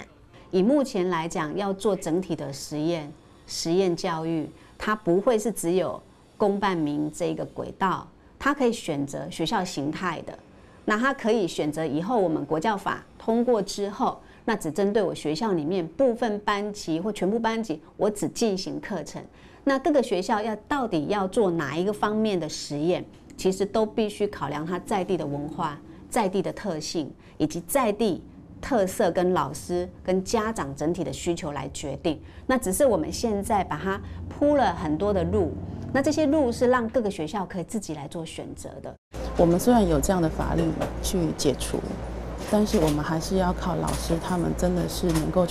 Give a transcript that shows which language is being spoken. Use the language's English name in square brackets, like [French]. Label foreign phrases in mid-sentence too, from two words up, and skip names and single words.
[Chinese] 以目前來講，要做整體的實驗教育，它不會是只有公辦民這個軌道，它可以選擇學校形態的，那它可以選擇以後我們國教法通過之後。那只針對我學校裡面部分班級或全部班級，我只進行課程。那各個學校到底要做哪一個方面的實驗，其實都必須考量它在地的文化、在地的特性，以及在地特色跟老師跟家長整體的需求來決定。那只是我們現在把它鋪了很多的路，那這些路是讓各個學校可以自己來做選擇的。我們雖然有這樣的法律去解除，但是我們還是要靠老師，他們真的是能夠